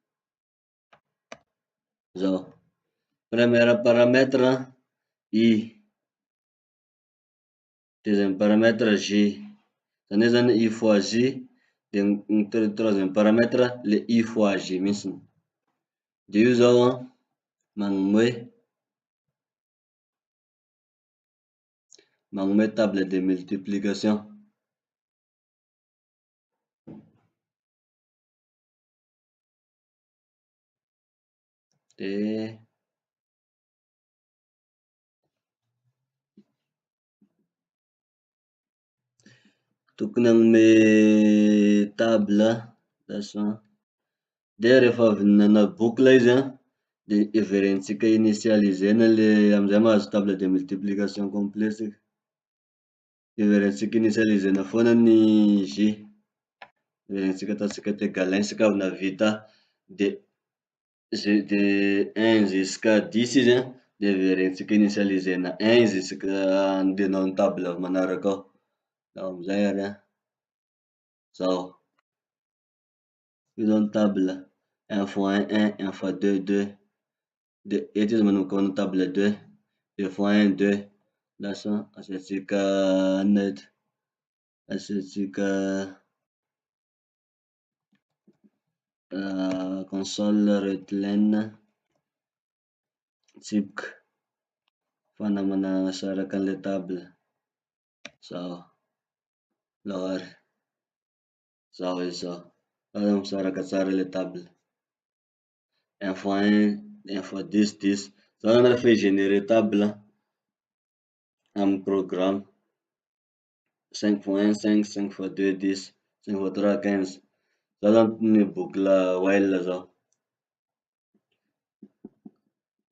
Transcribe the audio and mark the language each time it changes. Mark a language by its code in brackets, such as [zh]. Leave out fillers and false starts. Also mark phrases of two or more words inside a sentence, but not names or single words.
[mg] Zao [fr] premier paramètre [mg] I, [fr] deuxième paramètre [mg] J, zany hoe zany I fois J, de ny [fr] troisième paramètre [mg] le I fois J mihitsiny. De io zao an magnome [fr] table de multiplication. [mg] De tokony hagnome table de rehefa avy nanao boucle izy an de everentsika initialisena le amizay mahazo [fr] table de multiplication complet [mg] tsika. Everentsika initialisena foana ny J, everentsika ataotsika t égal 1 isika avy navita de 1 jusqu'à 10 izy an, de everentsika initialisena 1 jusqu'à andehanao amin'ny table manaraka ao. Zao amizay ary an, zao io zao ny table 1 fois 1 1 fois 2 2, de eto izy manomboka amin'ny table 2, 2 fois 1 2, lasa asiatsika anona eto, asiatsika [en] console writeline [mg] tsipika fa manasaraka anle table. Zao ary zao izy zao, zao misaraka tsara le table 1 fois 1 1 fois 10 10. Zao zany rehefa higenere table amin'ny programe 5 fois 1 5, 5 fois 2 10, 5 fois 3 15. Zao zany ny boucle while zao.